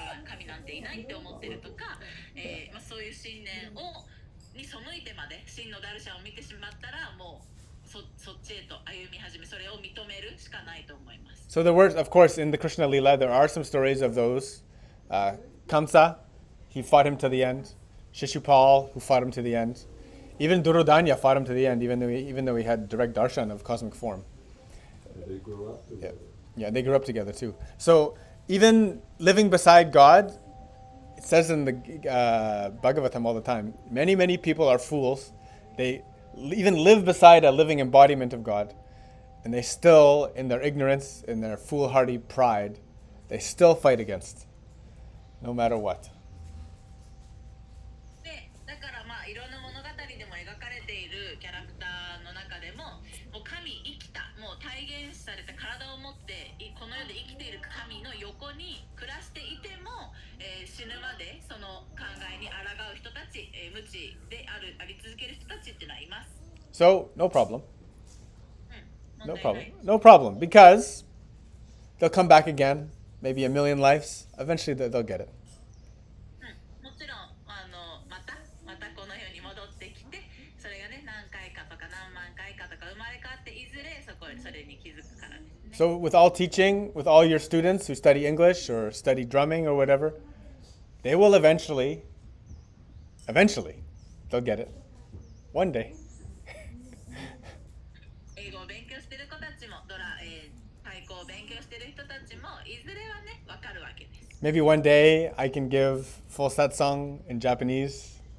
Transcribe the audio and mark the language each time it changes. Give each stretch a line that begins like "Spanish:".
Japanese: 神なんていないって思ってるとか、そういう信念に背いてまで真のダルシャンを見てしまったら、もうそっちへと歩み始め、それを認めるしかないと思います。
English: So there were, of course, in the Krishna Leela, there are some stories of those. Kamsa, he fought him to the end. Shishupal, who fought him to the end. Even Duryodhana fought him to the end, even though he had direct darshan of cosmic form. They grew up together. Yeah, they grew up together too. So even living beside God, it says in the Bhagavatam all the time, many people are fools. They even live beside a living embodiment of God, and they still, in their ignorance, in their foolhardy pride, they still fight against, no matter what.
Japanese: で、だからいろんな物語でも描かれているキャラクターの中でも、もう神生きた、もう体現された体を持ってこの世で生きている神の横に暮らしていても、死ぬまでその考えに抗う人たち、無知であり続ける人たちっていうのはいます。
English: So, no problem. No problem. Because they'll come back again, maybe a million lives. Eventually they'll get it.
Japanese: もちろんまたこの世に戻ってきて、それがね、何回かとか何万回かとか生まれ変わっていずれそれに気づくからですね。
English: So with all teaching, with all your students who study English or study drumming or whatever, they will eventually, they'll get it. One day.
Japanese: 英語を勉強してる子たちも、太鼓を勉強してる人たちも、いずれはね、わかるわけです。
English: Maybe one day I can give full satsang in Japanese.